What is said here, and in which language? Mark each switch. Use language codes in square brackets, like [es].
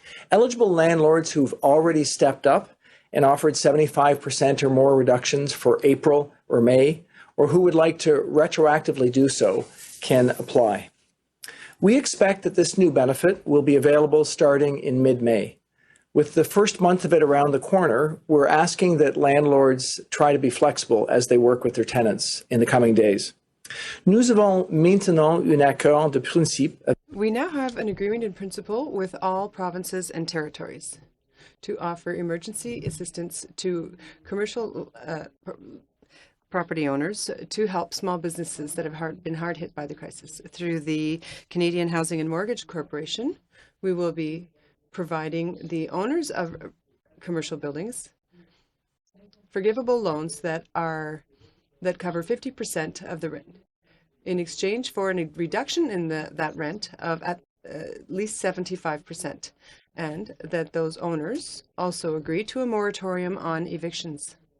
[en] Eligible landlords who've already stepped up and offered 75% or more reductions for April or May, or who would like to retroactively do so, can apply. We expect that this new benefit will be available starting in mid-May. With the first month of it around the corner, we're asking that landlords try to be flexible as they work with their tenants in the coming days. [fr] Nous avons maintenant un accord de principe. [en] We now have an agreement in principle with all provinces and territories to offer emergency assistance to commercial property owners to help small businesses that have been hard hit by the crisis. Through the Canadian Housing and Mortgage Corporation, we will be providing the owners of commercial buildings forgivable loans that cover 50% of the rent in exchange for a reduction in that rent of at least 75%, and that those owners also agree to a moratorium on evictions.